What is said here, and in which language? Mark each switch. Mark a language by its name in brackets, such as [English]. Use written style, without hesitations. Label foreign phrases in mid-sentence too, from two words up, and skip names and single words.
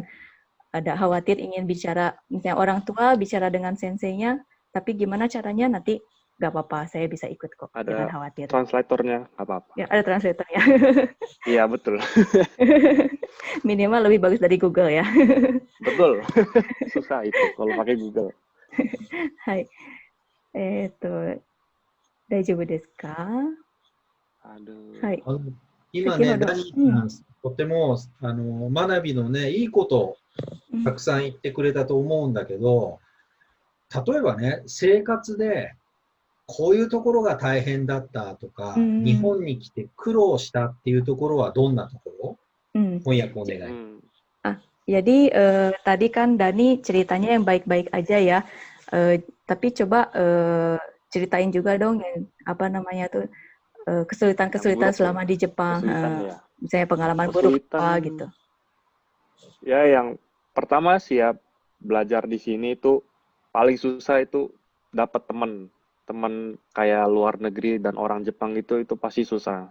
[Indonesian] kalian ada khawatir ingin bicara, misalnya orang tua bicara dengan senseinya, tapi gimana caranya nanti nggak apa-apa, saya bisa ikut kok, jangan ada khawatir. translatornya, nggak apa-apa. Ya, ada translatornya. Iya, betul. Minimal lebih bagus dari Google ya. Betul. Susah itu kalau pakai Google. [Japanese] はい。大丈夫ですか？ [Indonesian] Aduh. [Japanese] はい。今ね、先ほど、ダニーさん、とても学びのね、いいことをたくさん言ってくれたと思うんだけど、例えばね、生活でこういうところが大変だったとか、日本に来て苦労したっていうところはどんなところ？翻訳お願い。 [Indonesian] Jadi tadi kan Dani ceritanya yang baik-baik aja ya, tapi coba ceritain juga dong yang apa namanya tuh kesulitan-kesulitan selama di Jepang, Ya. misalnya pengalaman buruk apa gitu. Ya, yang pertama sih ya belajar di sini itu paling susah itu dapat teman kayak luar negeri dan orang Jepang itu pasti susah.